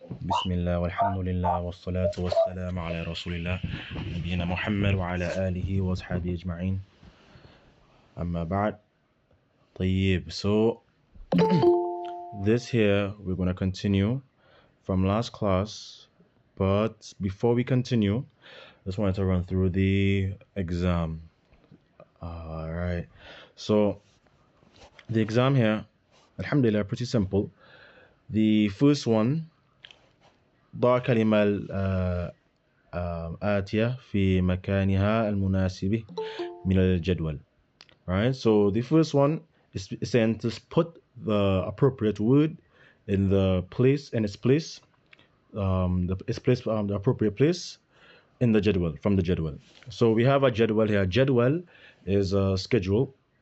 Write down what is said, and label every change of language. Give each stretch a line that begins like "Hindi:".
Arabic: بسم الله والحمد لله والصلاة والسلام على رسول الله نبينا محمد وعلى آله وصحبه أجمعين. أما بعد.
English: طيب, so this here we're going to continue from last class, but before we continue, I just wanted to run through the exam. Alright, so the exam here, alhamdulillah, pretty simple. The first one,
Arabic: ضع كلمة آتية في مكانها المناسب من الجدول.
English: Alright, so the first one is saying to put the appropriate word in the place, the appropriate place in the jadwal, from the jadwal. So we have a jadwal here. Jadwal is a schedule.